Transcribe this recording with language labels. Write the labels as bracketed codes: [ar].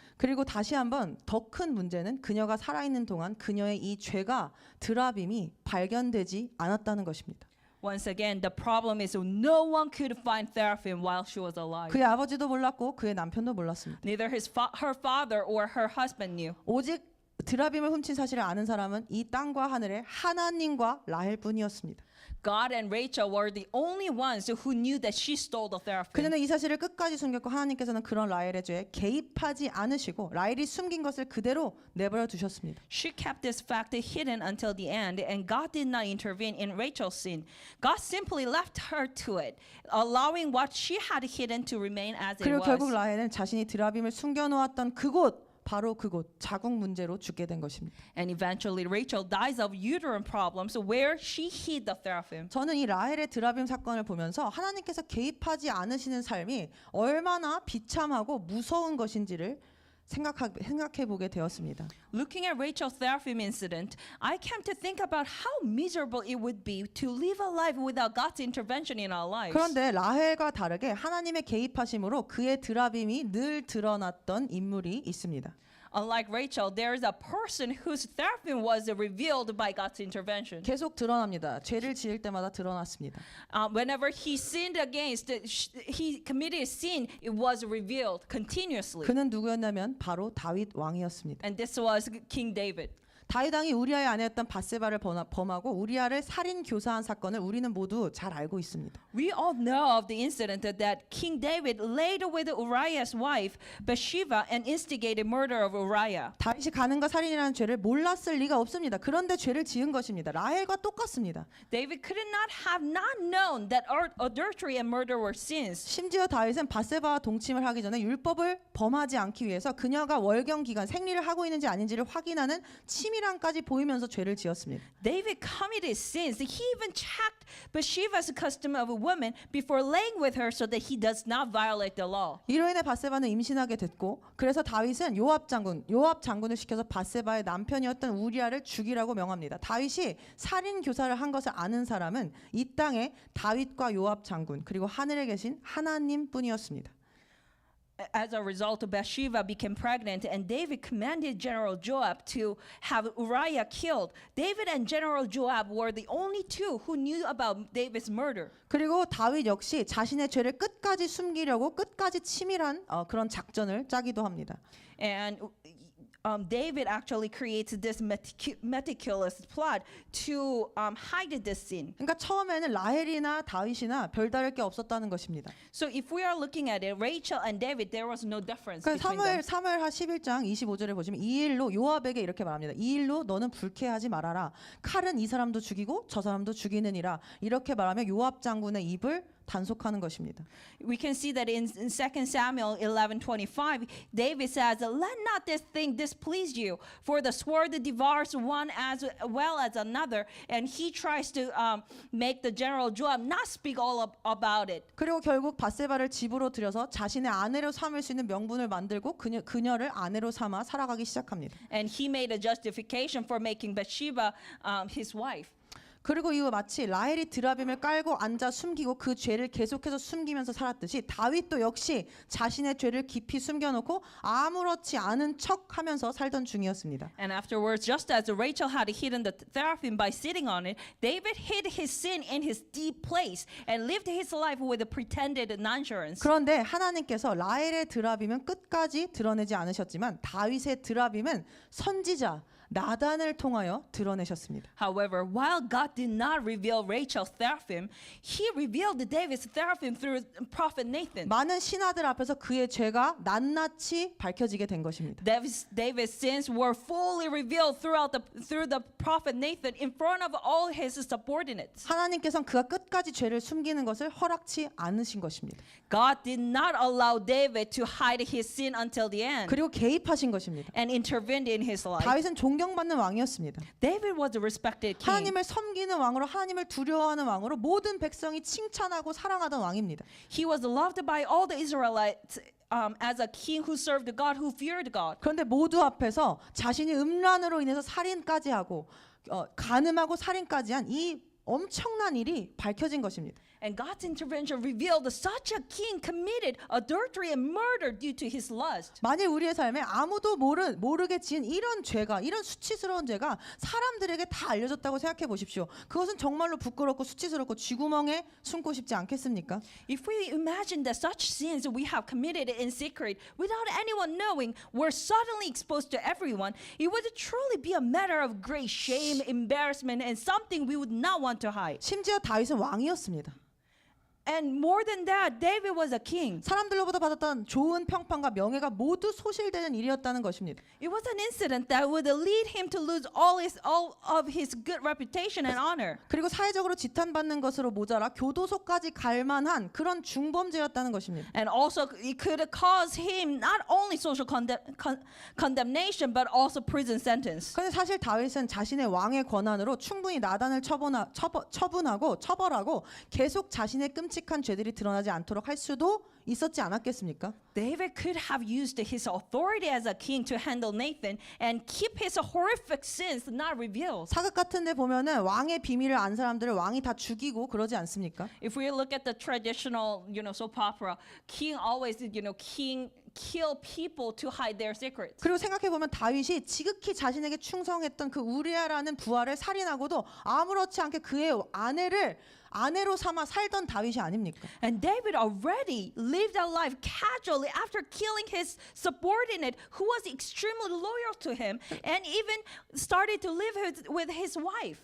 [ko] 그리고 다시 한번 더 큰 문제는 그녀가 살아있는 동안 그녀의 이 죄가 드라빔이 발견되지 않았다는 것입니다. [en] Once again, the problem is no one could find teraphim while she was alive. [ko] 그의 아버지도 몰랐고 그의 남편도 몰랐습니다. [en] Neither her father or her husband knew. [ko] 오직 드라빔을 훔친 사실을 아는 사람은 이 땅과 하늘의 하나님과 라헬뿐이었습니다. [en] God and Rachel were the only ones who knew that she stole the teraphim. [ko] 그녀는 이 사실을 끝까지 숨겼고 하나님께서는 그런 라헬의 죄에 개입하지 않으시고 라헬이 숨긴 것을 그대로 내버려 두셨습니다. [en] She kept this fact hidden until the end, and God did not intervene in Rachel's sin. God simply left her to it, allowing what she had hidden to remain as it [ko] 그리고 결국 [en] was. [ko] 라헬은 자신이 드라빔을 숨겨놓았던 바로 그곳 자궁 문제로 죽게 된 것입니다. [en] And eventually Rachel dies of uterine problems where she hid the teraphim. [ko] 저는 이 라헬의 드라빔 사건을 보면서 하나님께서 개입하지 않으시는 삶이 얼마나 비참하고 무서운 것인지를 생각해 보게 되었습니다. [en] Looking at Rachel's teraphim incident, I came to think about how miserable it would be to live a life without God's intervention in our lives. [ko] 그런데 라헬과 다르게 하나님의 개입하심으로 그의 드라빔이 늘 드러났던 인물이 있습니다. [en] Unlike Rachel, there is a person whose teraphim was revealed by God's intervention. [ko] 계속 드러납니다. 죄를 지을 때마다 드러났습니다. [en] Whenever he sinned against, he committed a sin, it was revealed continuously. [ko] 그는 누구였냐면 바로 다윗 왕이었습니다. [en] And this was King David. [ko] 다윗 왕이 우리아의 아내였던 바세바를 범하고 우리아를 살인 교사한 사건을 우리는 모두 잘 알고 있습니다. [en] We all know of the incident that King David laid with Uriah's wife Bathsheba and instigated murder of Uriah. [ko] 다윗이 가늠과 살인이라는 죄를 몰랐을 리가 없습니다. 그런데 죄를 지은 것입니다. 라헬과 똑같습니다. [en] David could not have not known that adultery and murder were sins. [ko] 심지어 다윗은 바세바와 동침을 하기 전에 율법을 범하지 않기 위해서 그녀가 월경 기간 생리를 하고 있는지 아닌지를 확인하는 치밀함까지 보이면서 죄를 지었습니다. [en] David committed sins. He even checked Bathsheba's custom of a woman before laying with her so that he does not violate the law. [ko] 이로 인해 바세바는 임신하게 됐고 그래서 다윗은 요압 장군을 시켜서 바세바의 남편이었던 우리아를 죽이라고 명합니다. 다윗이 살인 교사를 한 것을 아는 사람은 이 땅에 다윗과 요압 장군 그리고 하늘에 계신 하나님뿐이었습니다. [en] As a result, Bathsheba became pregnant, and David commanded General Joab to have Uriah killed. David and General Joab were the only two who knew about David's murder. [ko] 그리고 다윗 역시 자신의 죄를 끝까지 숨기려고 끝까지 치밀한 그런 작전을 짜기도 합니다. [en] And David actually creates this meticulous plot to hide this sin. [ko] 그러니까 처음에는 라헬이나 다윗이나 별다를 게 없었다는 것입니다. [en] So if we are looking at it, Rachel and David, there was no difference [ko] 그러니까 [en] between them. [ko] 사무엘하 11장 25절에 보시면 이 일로 요압에게 이렇게 말합니다. 이 일로 너는 불쾌하지 말아라. 칼은 이 사람도 죽이고 저 사람도 죽이느니라. 이렇게 말하며 요압 장군의 입을 단속하는 것입니다. [en] We can see that in 2 Samuel 11:25, David says, "Let not this thing displease you, for the sword devours one as well as another." And he tries to make the general Joab not speak all about it. [ko] 그리고 결국 바세바를 집으로 들여서 자신의 아내로 삼을 수 있는 명분을 만들고 그녀를 아내로 삼아 살아가기 시작합니다. [en] And he made a justification for making Bathsheba his wife. [ko] 그리고 이후 마치 라헬이 드라빔을 깔고 앉아 숨기고 그 죄를 계속해서 숨기면서 살았듯이 다윗도 역시 자신의 죄를 깊이 숨겨놓고 아무렇지 않은 척하면서 살던 중이었습니다. [en] And afterwards, just as Rachel had hidden the teraphim by sitting on it, David hid his sin in his deep place and lived his life with a pretended nonchalant. [ko] 그런데 하나님께서 라헬의 드라빔은 끝까지 드러내지 않으셨지만 다윗의 드라빔은 선지자 나단을 통하여 드러내셨습니다. [en] However, while God did not reveal Rachel's teraphim, He revealed David's teraphim through prophet Nathan. [ko] 많은 신하들 앞에서 그의 죄가 낱낱이 밝혀지게 된 것입니다. [en] David's sins were fully revealed through the prophet Nathan in front of all his subordinates. [ko] 하나님께서는 그가 끝까지 죄를 숨기는 것을 허락치 않으신 것입니다. [en] God did not allow David to hide his sin until the end [ko] 그리고 개입하신 것입니다. [en] and intervened in his life. [ko] 다윗은 존경받는 왕이었습니다. [en] David was a respected king. [ko] 하나님을 섬기는 왕으로 하나님을 두려워하는 왕으로 모든 백성이 칭찬하고 사랑하던 왕입니다. [en] He was loved by all the Israelites as a king who served God, who feared God. [ko] 그런데 모두 앞에서 자신이 음란으로 인해서 살인까지 하고 간음하고 살인까지 한 이 엄청난 일이 밝혀진 것입니다. [en] And God's intervention revealed that such a king committed adultery and murder due to his lust. [ko] 만일 우리의 삶에 아무도 모르게 지은 이런 죄가 이런 수치스러운 죄가 사람들에게 다 알려졌다고 생각해 보십시오. 그것은 정말로 부끄럽고 수치스럽고 쥐구멍에 숨고 싶지 않겠습니까? [en] If we imagine that such sins we have committed in secret without anyone knowing were suddenly exposed to everyone, it would truly be a matter of great shame, embarrassment, and something we would not want to hide. [ko] 심지어 다윗은 왕이었습니다. [en] And more than that, David was a king. [ko] 사람들로부터 받았던 좋은 평판과 명예가 모두 소실되는 일이었다는 것입니다. [en] It was an incident that would lead him to lose all of his good reputation and honor. [ko] 그리고 사회적으로 지탄받는 것으로 모자라 교도소까지 갈 만한 그런 중범죄였다는 것입니다. [en] And also, it could cause him not only social condemnation, but also prison sentence. [ko] 그런데 사실 다윗은 자신의 왕의 권한으로 충분히 나단을 처분하고 처벌하고 계속 자신의 끔찍한 죄들이 드러나지 않도록 할 수도 있었지 않았겠습니까? [en] David could have used his authority as a king to handle Nathan and keep his horrific sins not revealed. [ko] 사극 같은데 보면은 왕의 비밀을 안 사람들을 왕이 다 죽이고 그러지 않습니까? [en] If we look at the traditional, soap opera, king always, king kill people to hide their secrets. [ko] 그리고 생각해 보면 다윗이 지극히 자신에게 충성했던 그 우리아라는 부하를 살인하고도 아무렇지 않게 그의 아내로 삼아 살던 다윗이 아닙니까? [en] And David already lived a life casually after killing his subordinate who was extremely loyal to him and even started to live with his wife.